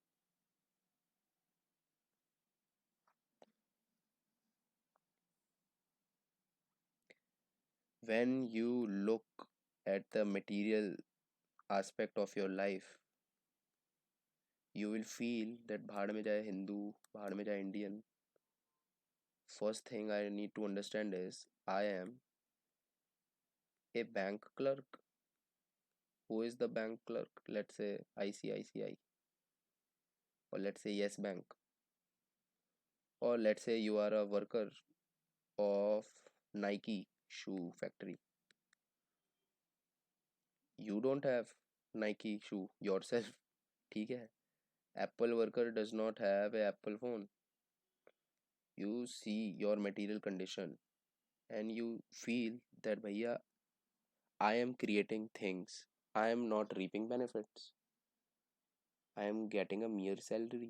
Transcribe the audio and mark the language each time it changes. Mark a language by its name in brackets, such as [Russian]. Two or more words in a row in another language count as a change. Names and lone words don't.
[English] When you look at the material aspect of your life, you will feel that [Hindi] भाड़ में जाए हिंदू, भाड़ में जाए [English] Indian. First thing I need to understand is I am a bank clerk. Who is the bank clerk? Let's say ICICI, or let's say Yes Bank, or let's say you are a worker of Nike shoe factory. You don't have Nike shoe yourself. [Hindi] ठीक है? [English] Apple worker does not have a Apple phone. You see your material condition and you feel that bhaiya, I am creating things. I am not reaping benefits. I am getting a mere salary.